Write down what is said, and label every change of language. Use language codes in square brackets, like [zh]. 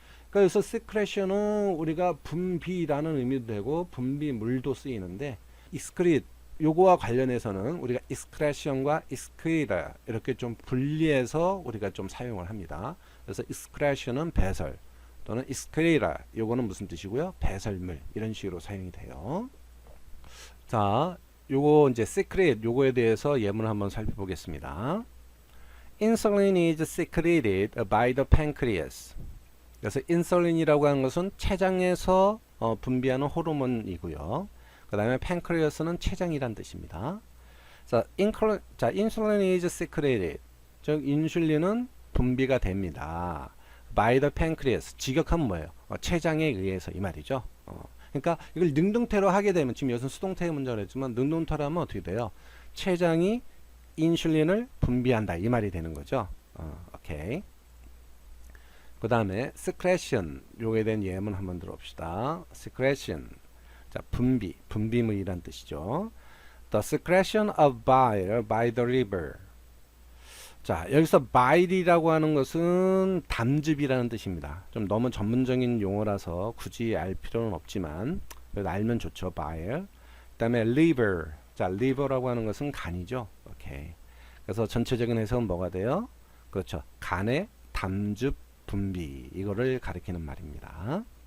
[ko] 그래서 secretion은 우리가 분비라는 의미도 되고 분비물도 쓰이는데 excrete 요거와 관련해서는 우리가 excretion과 excrete 이렇게 좀 분리해서 우리가 좀 사용을 합니다. 그래서 excretion은 배설 또는 excrete 요거는 무슨 뜻이고요? 배설물 이런 식으로 사용이 돼요. 자, 요거 이제 secrete 요거에 대해서 예문을 한번 살펴보겠습니다. [en] Insulin is secreted by the pancreas. [ko] 그래서 인슐린이라고 하는 것은 췌장에서 분비하는 호르몬이고요. 그 다음에 팬크리어스는 췌장이란 뜻입니다. 자, 인슐린 is secreted. 즉 인슐린은 분비가 됩니다. [en] by the pancreas. 직역하면 뭐예요? [ko] 췌장에 의해서 이 말이죠. 그러니까 이걸 능동태로 하게 되면 지금 여기서 수동태의 문장을 했지만 능동태로 하면 어떻게 돼요? 췌장이 인슐린을 분비한다 이 말이 되는 거죠. 오케이. 그 다음에 secretion 요거에 대한 예문 한번 들어봅시다. secretion 자 분비물이란 뜻이죠. [en] The secretion of bile by the liver. [ko] 자 여기서 bile이라고 하는 것은 담즙이라는 뜻입니다. 좀 너무 전문적인 용어라서 굳이 알 필요는 없지만 그래도 알면 좋죠. [en] bile. [ko] 그 다음에 liver 자 liver라고 하는 것은 간이죠. 오케이. 그래서 전체적인 해석은 뭐가 돼요? 그렇죠. 간의 담즙 분비 이거를 가리키는 말입니다.